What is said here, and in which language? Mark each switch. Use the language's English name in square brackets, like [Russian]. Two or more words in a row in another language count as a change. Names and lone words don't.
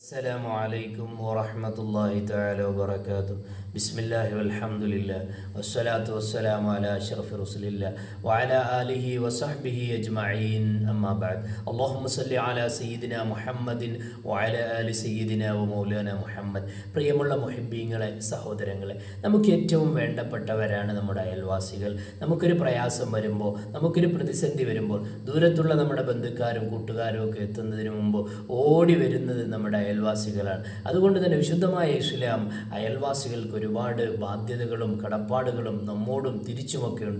[Arabic] السلام عليكم ورحمة الله تعالى وبركاته. بسم الله والحمد لله والصلاة والسلام على أشرف رسول الله وعلى آله وصحبه أجمعين. أما بعد. اللهم صل على سيدنا محمد وعلى آل سيدنا ومولانا മുഹമ്മദ്. [Malayalam] പ്രിയമുള്ള മുഹിബ്ബീങ്ങളെ, സഹോദരങ്ങളെ, നമുക്ക് ഏറ്റവും വേണ്ടപ്പെട്ടവരാണ് നമ്മുടെ അയൽവാസികൾ. നമുക്കൊരു പ്രയാസം വരുമ്പോൾ, നമുക്കൊരു പ്രതിസന്ധി വരുമ്പോൾ, ദൂരത്തുള്ള നമ്മുടെ ബന്ധുക്കാരും കൂട്ടുകാരും ഒക്കെ എത്തുന്നതിന് മുമ്പ് ഓടി വരുന്നത് നമ്മുടെ അയൽവാസികളാണ്. അതുകൊണ്ട് തന്നെ വിശുദ്ധമായ ഇസ്ലാം അയൽവാസികൾക്ക് ഒരുപാട് ബാധ്യതകളും കടപ്പാടുകളും നമ്മോടും തിരിച്ചുമൊക്കെ ഉണ്ട്.